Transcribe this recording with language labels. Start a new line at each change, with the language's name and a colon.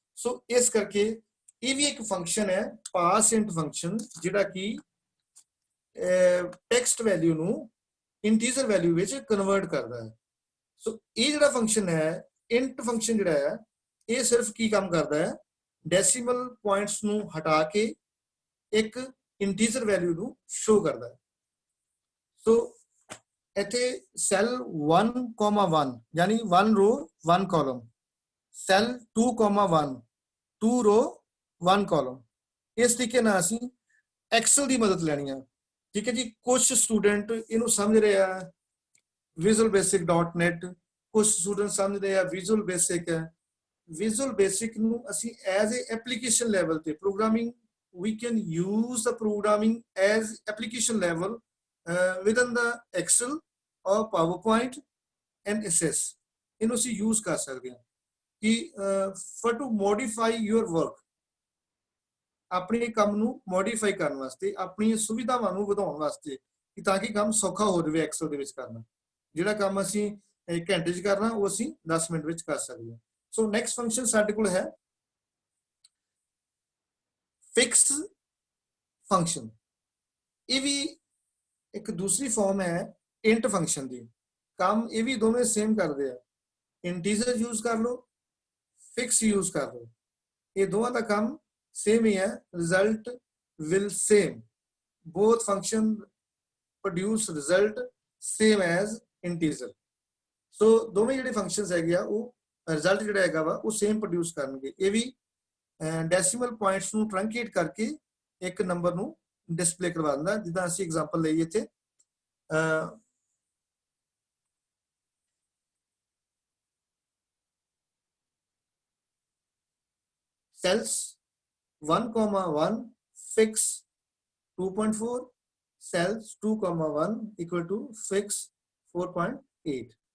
Punjabi: ਸੋ ਇਸ ਕਰਕੇ ਇਹ ਵੀ ਇੱਕ ਫੰਕਸ਼ਨ ਹੈ, ਪਾਸ ਇੰਟ ਫੰਕਸ਼ਨ, ਜਿਹੜਾ ਕਿ ਟੈਕਸਟ ਵੈਲਿਊ ਨੂੰ ਇੰਟੀਜਰ ਵੈਲਿਊ ਵਿੱਚ ਕਨਵਰਟ ਕਰਦਾ ਹੈ। ਸੋ ਇਹ ਜਿਹੜਾ ਫੰਕਸ਼ਨ ਹੈ, ਇੰਟ ਫੰਕਸ਼ਨ ਜਿਹੜਾ ਹੈ, ਇਹ ਸਿਰਫ ਕੀ ਕੰਮ ਕਰਦਾ ਹੈ, ਡੈਸੀਮਲ ਪੁਆਇੰਟਸ ਨੂੰ ਹਟਾ ਕੇ ਇੱਕ ਇੰਟੀਜਰ ਵੈਲਿਊ ਨੂੰ ਸ਼ੋ ਕਰਦਾ ਹੈ। ਸੋ ਇੱਥੇ ਸੈੱਲ 1,1
Hindi: यानी 1 रो 1 कॉलम,
Punjabi: ਸੈੱਲ 2,1
Hindi: 2 रो 1 कॉलम।
Punjabi: ਇਸ ਤਰੀਕੇ ਨਾਲ ਅਸੀਂ ਐਕਸਲ ਦੀ ਮਦਦ ਲੈਣੀ ਆ। ਠੀਕ ਹੈ ਜੀ। ਕੁਝ ਸਟੂਡੈਂਟ ਇਹਨੂੰ ਸਮਝ ਰਹੇ ਆ ਵਿਜ਼ੂਅਲ ਬੇਸਿਕ.net, ਕੁਝ ਸਟੂਡੈਂਟ ਸਮਝ ਰਹੇ ਆ ਵਿਜ਼ੂਅਲ ਬੇਸਿਕ ਹੈ। ਵਿਜ਼ੂਅਲ ਬੇਸਿਕ ਨੂੰ ਅਸੀਂ ਐਜ਼ ਏ ਐਪਲੀਕੇਸ਼ਨ ਲੈਵਲ ਤੇ programming,
English: we can use the programming as application level within the Excel or PowerPoint and SS।
Punjabi: ਇਹਨੂੰ ਅਸੀਂ use ਕਰ ਸਕਦੇ ਹਾਂ ਕਿ
English: for to modify your work,
Punjabi: ਆਪਣੇ ਕੰਮ ਨੂੰ ਮੋਡੀਫਾਈ ਕਰਨ ਵਾਸਤੇ, ਆਪਣੀ ਸੁਵਿਧਾਵਾਂ ਨੂੰ ਵਧਾਉਣ ਵਾਸਤੇ, ਕਿ ਤਾਂ ਕਿ ਕੰਮ ਸੌਖਾ ਹੋ ਜਾਵੇ ਐਕਸਲ ਦੇ ਵਿੱਚ ਕਰਨਾ। ਜਿਹੜਾ ਕੰਮ ਅਸੀਂ ਘੰਟੇ 'ਚ ਕਰਨਾ, ਉਹ ਅਸੀਂ 10 ਮਿੰਟ ਵਿੱਚ ਕਰ ਸਕਦੇ ਹਾਂ। ਸੋ ਨੈਕਸਟ ਫੰਕਸ਼ਨ ਸਾਡੇ ਕੋਲ ਹੈ ਫਿਕਸ ਫੰਕਸ਼ਨ। ਇਹ ਵੀ ਇੱਕ ਦੂਸਰੀ ਫਾਰਮ ਹੈ ਇੰਟ ਫੰਕਸ਼ਨ ਦੀ। ਕੰਮ ਇਹ ਵੀ ਦੋਵੇਂ ਸੇਮ ਕਰਦੇ ਆ, ਇੰਟੀਜਰ ਯੂਜ਼ ਕਰ ਲਓ, ਫਿਕਸ ਯੂਜ਼ ਕਰ ਲਓ, ਇਹ ਦੋਵਾਂ ਦਾ ਕੰਮ ਸੇਮ ਹੀ ਹੈ।
English: Result will same, both function produce result same as integer।
Punjabi: ਸੋ ਦੋਵੇਂ ਜਿਹੜੇ ਫੰਕਸ਼ਨਸ ਹੈਗੇ ਆ, ਉਹ ਰਿਜ਼ਲਟ ਜਿਹੜਾ ਹੈਗਾ ਵਾ ਉਹ ਸੇਮ ਪ੍ਰੋਡਿਊਸ ਕਰਨਗੇ। ਇਹ ਵੀ ਡੈਸੀਮਲ ਪੁਆਇੰਟਸ ਨੂੰ ਟਰੰਕੇਟ ਕਰਕੇ ਇੱਕ ਨੰਬਰ ਨੂੰ ਡਿਸਪਲੇ ਕਰਵਾ ਦਿੰਦਾ। ਜਿੱਦਾਂ ਅਸੀਂ ਐਗਜ਼ਾਮਪਲ ਲਈ ਇੱਥੇ
English: cells 1,1 fix 2.4, cells 2,1 equal to fix 4.8।